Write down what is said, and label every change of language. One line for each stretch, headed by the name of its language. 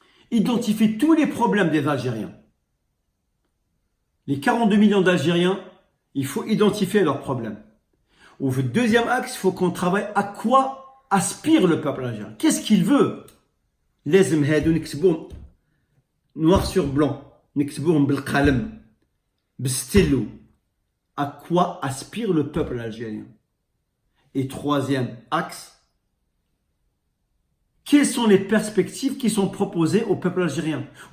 French: Identifier tous les problèmes des Algériens. Les 42 millions d'Algériens, il faut identifier leurs problèmes. Au deuxième axe, il faut qu'on travaille à quoi aspire le peuple algérien. Qu'est-ce qu'il veut?
Arabic: لازم هادو نكتبوهم
French: noir sur blanc,
Arabic: نكتبوهم بالقلم بالستيلو.
French: À quoi aspire le peuple algérien? Et troisième axe, quelles sont les perspectives qui sont proposées au peuple algérien?